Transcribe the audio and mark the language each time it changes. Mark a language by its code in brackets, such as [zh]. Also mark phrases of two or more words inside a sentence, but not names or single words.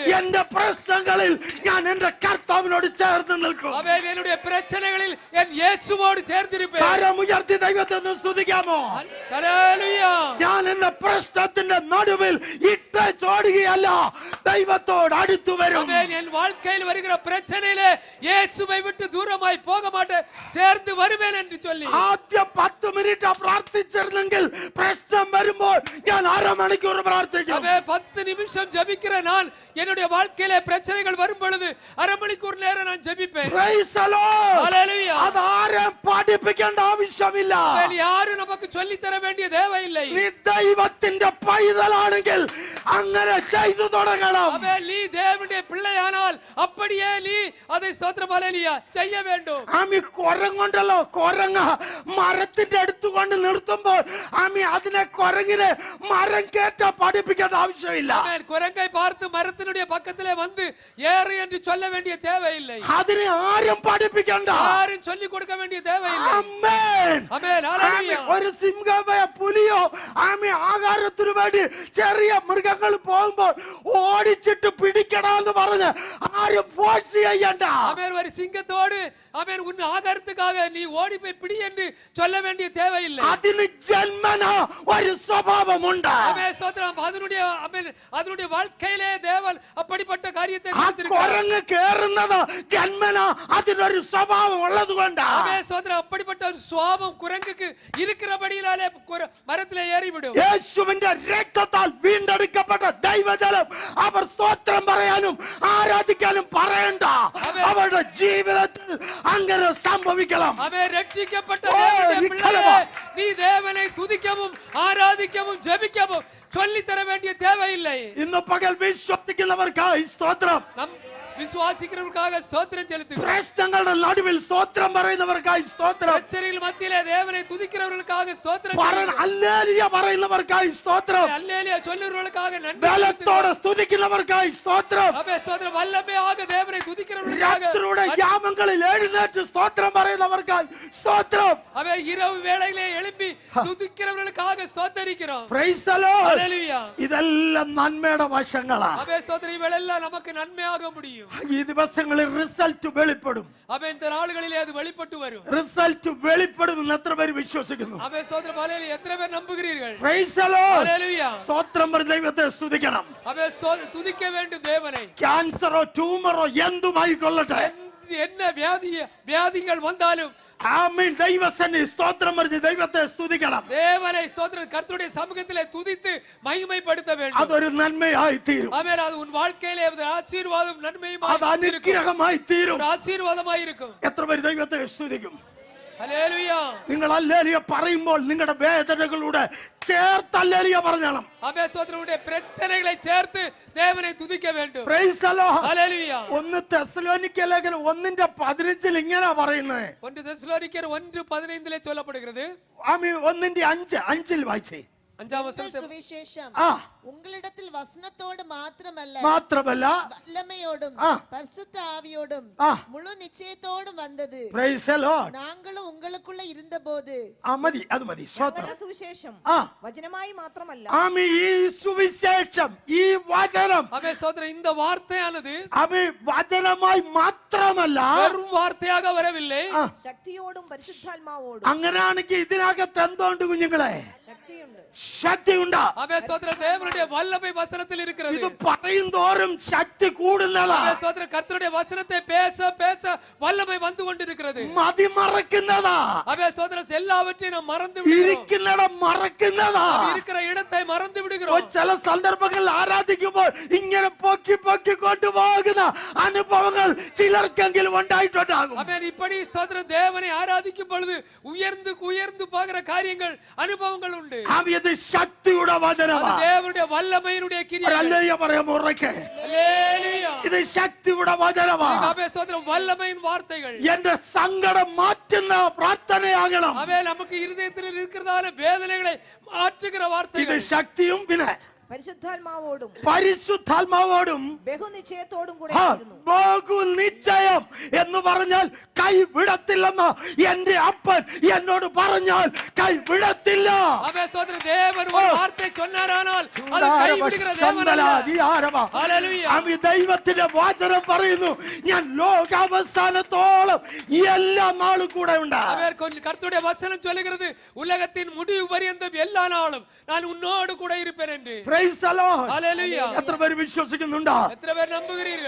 [ml] എന്റെ പ്രശ്നങ്ങളിൽ ഞാൻ എന്റെ കർത്താവിനോട് ചേർന്ന് നിൽക്കും. അവരുടെ പ്രശ്നങ്ങളിൽ ഞാൻ യേശുവോട് ചേർന്നിരിപ്പേൻ. കരമുയർത്തി ദൈവത്തെ സ്തുതിക്കാമോ? ഹല്ലേലൂയ. ഞാൻ എന്റെ പ്രശ്നത്തിന്റെ നടുവിൽ ഈ വിട്ട് ചോടുകയല്ല, ദൈവത്തോട് അടുത്തു വരും. [ta] ஆமென். என் வாழ்க்கையில் வருகிற பிரச்சனையிலே இயேசுவை விட்டு தூரமாய் போக மாட்டேன், சேர்ந்து வருவேன் என்று சொல்லி [ml] ആദ്യം 10 മിനിറ്റ് പ്രാർത്ഥിച്ചിരുന്നെങ്കിൽ പ്രശ്നം വരുമ്പോൾ ഞാൻ അരമണിക്കൂർ പ്രാർത്ഥിക്കും. [ta] ஆமென். 10 நிமிஷம் ஜெபிக்கிற நான் என்னுடைய வாழ்க்கையிலே பிரச்சனைகள் வரும் பொழுது அரை மணிக்கூர் நேரம் நான் ஜெபிப்பேன். [en] Praise the Lord. [ta] ஹalleluya. [ml] അത് ആരെയും പഠിപ്പിക്കേണ്ട ആവശ്യമില്ല. [ta] ஆமென். யாரும் நமக்கு சொல்லி தர வேண்டிய தேவையில்லை. [ml] നീ ദൈവത്തിന്റെ പൈതലാണെങ്കിൽ അങ്ങനെ ചെയ്തു തുടങ്ങണം. [ta] ஆமென். நீ தேவனுடைய பிள்ளையானால் அப்படியே நீ அதை ஸ்தோத்திரம் ஹalleluya செய்ய வேண்டும். [ml] ആമി കുരങ്ങുണ്ടല്ലോ, കുരങ്ങ മരത്തിന്റെ അടുത്ത് കൊണ്ട് നിർത്തുമ്പോൾ ആമി അതിനെ കുരങ്ങിനെ മരം കയറ്റാൻ പഠിപ്പിക്കേണ്ട ആവശ്യമില്ല. [ta] ஆமென். குரங்கை பார்த்து மரத்தினுடைய பக்கத்திலே வந்து ஏறு என்று சொல்ல வேண்டிய தேவையில்லை. [ml] അതിനെ ആരും പഠിപ്പിക്കണ്ട. [ta] யாரும் சொல்லி கொடுக்க வேண்டிய தேவையில்லை. [ml] ആമേൻ. [ta] ஆமென். ஹalleluya. [ml] ഒരു സിംഹമോ പുലിയോ ആമി ആഹാരത്തിനു വേണ്ടി ചെറിയ മൃഗങ്ങൾ പോകുമ്പോൾ ഓടിച്ചിട്ട് പിടിക്കണമെന്ന് പറഞ്ഞ് ആരും ഫോഴ്സ് ചെയ്യണ്ട. [ta] ஆமென். ஒரு சிங்கத்தோடு ஆமென் உன் ஆகாரத்துக்காக நீ ஓடி போய் பிடி என்று சொல்ல வேண்டிய தேவையில்லை. [ml] അതിന് ജന്മന ഒരു സ്വഭാവമുണ്ട്. [ta] ஆமென். ஸ்தோத்திரம். அதனுடைய வாழ்க்கையிலே தேவன் அப்படிப்பட்ட காரியத்தை ആ கொடுத்திருக்கிறார். [ml] കുരങ്ങ് കേറുന്നത് ജന്മന അതിനൊരു സ്വഭാവം ഉള്ളത് കൊണ്ടാ. [ta] ஆமென். ஸ்தோத்திரம். அப்படிப்பட்ட ஒரு சுபாவம் குரங்குக்கு இருக்கிறபடியாலே மரத்திலே ஏறிவிடும். [ml] യേശുവിന്റെ രക്തത്താൽ വീണ്ടെടുക്കപ്പെട്ട ദൈവജനം അവർ സ്തോത്രം പറയാനും ആരാധിക്കാനും പറയണ്ട. അവരുടെ ജീവിതത്തിൽ അങ്ങനെ സംഭവിക്കണം. [ta] ஆமென். ரட்சிக்கப்பட்ட ஓ, தேவனுடைய நிக்கலமா. பிள்ளையே, நீ தேவனை துதிக்கவும் ஆராதிக்கவும் ஜெபிக்கவும் சொல்லி தர வேண்டிய தேவையில்லை. [ml] ഇന്ന് പകൽ വിശ്വസിക്കുന്നവർക്കായി സ്തോത്രം. [ta] நம் விசுவாசிக்கிறவர்களுக்காக ஸ்தோத்திரம் செலுத்துகிறோம். [ml] പ്രശ്നങ്ങളുടെ നടുവിൽ സ്തോത്രം പറയുന്നവർക്കായി സ്തോത്രം. [ta] பிரச்சனைகள் மத்தியிலே தேவனை துதிக்கிறவர்களுக்காக ஸ்தோத்திரம் [ml] ഹല്ലേലൂയ പറയുന്നവർക്കായി സ്തോത്രം. [ta] அல்லேலூயா சொல்லுகிறவர்களுக்காக நன்றி [ml] ബലത്തോടെ സ്തുതിക്കുന്നവർക്കായി സ്തോത്രം. [ta] ஆமென். ஸ்தோத்திரம். வல்லமையாக தேவனை துதிக்கிறவர்களுக்காக [ml] രാത്രിയുടെ യാമങ്ങളിൽ എഴുന്നേറ്റ് സ്തോത്രം പറയുന്നവർക്കായി സ്തോത്രം. [ta] ஆமென். இரவு வேளையிலே எழும்பி துதிக்கிறவர்களுக்காக ஸ்தோத்தரிக்கிறோம். [en] Praise the Lord. [ta] ஹalleluya. [ml] ഇതെല്ലാം നന്മയുടെ വശങ്ങളാ. [ta] ஆமென். ஸ்தோத்திரம். இவையெல்லாம் நமக்கு நன்மையாக முடியும். [ml] ഈ ദിവസങ്ങളിൽ റിസൾട്ട് വെളിപ്പെടും. [ta] ஆமென். இந்த நாட்களிலே அது வெளிப்பட்டு வரும். [ml] റിസൾട്ട് വെളിപ്പെടുമെന്ന് എത്ര പേര് വിശ്വസിക്കുന്നു? [ta] ஆமென். ஸ்தோத்திரம். ஹalleluya. எத்தனை பேர் நம்புகிறீர்கள்? [en] Praise the Lord. [ta] ஹalleluya. [ml] സ്തോത്രം പറഞ്ഞ് ദൈവത്തെ സ്തുതിക്കണം. [ta] ஆமென். துதிக்க வேண்டும் தேவனை. [ml] ക്യാൻസറോ ട്യൂമറോ എന്തുമായി കൊള്ളട്ടെ, [ta] என்ன வியாதிகள் வந்தாலும் [ml] ആമേൻ, ദൈവസന്നിധി സ്തോത്രം പറഞ്ഞ് ദൈവത്തെ സ്തുതിക്കണം. [ta] தேவனை ஸ்தோத்திரம் கர்த்தருடைய சமூகத்திலே துதித்து மகிமைப்படுத்த வேண்டும். [ml] അതൊരു നന്മയായി തീരും. [ta] ஆமென். அது உன் வாழ்க்கையிலே அது ஆசீர்வாதம் நன்மையும் [ml] അത് അനുഗ്രഹമായി തീരും. [ta] ஒரு ஆசீர்வாதமாய் இருக்கும். [ml] എത്ര പേര് ദൈവത്തെ സ്തുതിക്കും? ഹല്ലേലൂയ. നിങ്ങൾ ഹല്ലേലൂയ പറയുമ്പോൾ നിങ്ങളുടെ വേദനകളുടെ ചേർത്ത് ഹല്ലേലൂയ പറഞ്ഞണം. [ta] ஆமென். ஸ்தோத்திரமுடைய பிரச்சனைகளை சேர்த்து தேவனை துதிக்க வேண்டும். [en] Praise the Lord. [ml] ഹല്ലേലൂയ. 1 തെസ്സലോനിക്ക ലേഖനം 1:15 ഇങ്ങനെ പറയുന്നത്. [ta] 1 തെസ്സലോനിക്കർ 1:15 சொல்லப்படுகிறது. [ml] ആമേൻ. 1:5 വായിച്ചേ. 5-ാം വചനത്തിൽ സുവിശേഷം ആ [ta] ഉங்களிடத்தில் வசனத்தோடு மாத்திரமல்ல வல்லமையோடும் பரிசுத்த ஆவியோடும் முழு நிச்சயத்தோடும் வந்தது. [en] Praise the Lord. [ta] நாங்களும் உங்களுக்குள்ள இருந்தபோது [ml] മതി, അത് മതി. ഞങ്ങളുടെ സുവിശേഷം വചനമായി മാത്രമല്ല, ആമേൻ. ഈ സുവിശേഷം, ഈ വചനം, [ta] ஆமென். ஸ்தோத்திரம். இந்த வார்த்தையானது [ml] ആമേൻ, വചനമായി മാത്രമല്ല [ta] வெறும் வார்த்தையாக வரவில்லை, [ml] ശക്തിയോടും പരിശുദ്ധാത്മാവോടും. അങ്ങനെയാണെങ്കിൽ ഇതിനകത്ത് എന്തുണ്ട് കുഞ്ഞുങ്ങളെ? ശക്തിയുണ്ട്. ശക്തിയുണ്ട്. [ta] ஆமென். ஸ்தோத்திரம். தேவனுடைய வல்லமை வசனத்தில் இருக்கிறது. [ml] ഇത് പറയും തോറും ശക്തി കൂടുന്നതാ. [ta] ஆமென். ஸ்தோத்திரம். கர்த்தருடைய வசனத்தை பேச பேச வல்லமை வந்து கொண்டிருக்கிறது. [ml] മതിമറക്കുന്നതാ. [ta] ஆமென். ஸ்தோத்திரம். எல்லாவற்றையும் நாம் மறந்து விடுகிறோம். [ml] ഇരിക്കുന്നിടം മറക്കുന്നതാ. [ta] இருக்கிற இடத்தை மறந்து விடுகிறோம். [ml] ചില സന്ദർഭങ്ങളിൽ ആരാധിക്കുമ്പോൾ ഇങ്ങനെ പൊക്കി പൊക്കി കൊണ്ടുപോകുന്ന അനുഭവങ്ങൾ ചിലർക്കെങ്കിലും ഉണ്ടായിട്ടുണ്ടാകും. [ta] ஆமென். இப்படி ஸ்தோத்திரம் தேவனை ஆராதிக்கும் பொழுது உயர்ந்து உயர்ந்து போகிற காரியங்கள் அனுபவங்கள் உண்டு. [ml] ഇത് ശക്തിയുടെ വചനമാ. [ta] அது தேவனுடைய வல்லமையினுடைய கிரியை. [ml] ഹല്ലേലൂയ പറയാൻ ഉറക്കെ. [ta] ஹல்லேலூயா. [ml] ഇത് ശക്തിയുടെ വചനമാ. [ta] ஆமென். ஸ்தோத்திரம். வல்லமையின் வார்த்தைகள். [ml] എന്റെ സങ്കടം മാറ്റുന്ന പ്രാർത്ഥനയാകണം. [ta] ஆமென். நமக்கு இருதயத்தில் இருக்கிறதான வேதனைகளை മാറ്റുகிற [ml] ഇത് വാർത്തകൾ. ശക്തിയും പിന്നെ പരിശുദ്ധാത്മാവോടും പരിശുദ്ധാത്മാവോടും ബഹുനിശ്ചയത്തോടും കൂടെ ആ, ആയിരുന്നു. ബഹുനിശ്ചയം എന്ന് പറഞ്ഞാൽ കൈവിടത്തില്ലെന്ന് എന്റെ അപ്പൻ എന്നോട് പറഞ്ഞാൽ കൈവിടത്തില്ല. [ta] ஆமென். ஸ்தோத்திரம். தேவன் ஒரு வார்த்தை சொன்னாரானால் அது கைவிடுகிற தேவனல்ல. ஹல்லேலூயா. [ml] ആമി, ദൈവത്തിന്റെ വചനം പറയുന്നു, ഞാൻ ലോകാവസാനത്തോളം എല്ലാ നാളും കൂടെ ഉണ്ട്. [ta] ஆமென். கர்த்தருடைய வசனம் சொல்லுகிறது, உலகத்தின் முடிவு பரியந்தம் எல்லா நாளும் நான் உன்னோடு கூட இருப்பேன் என்று. [en] Praise the Lord. [ml] ഹല്ലേലൂയ. എത്ര പേര് വിശ്വസിക്കുന്നുണ്ടോ? എത്ര പേർ [ta] നമ്പുகிறீர்கள்?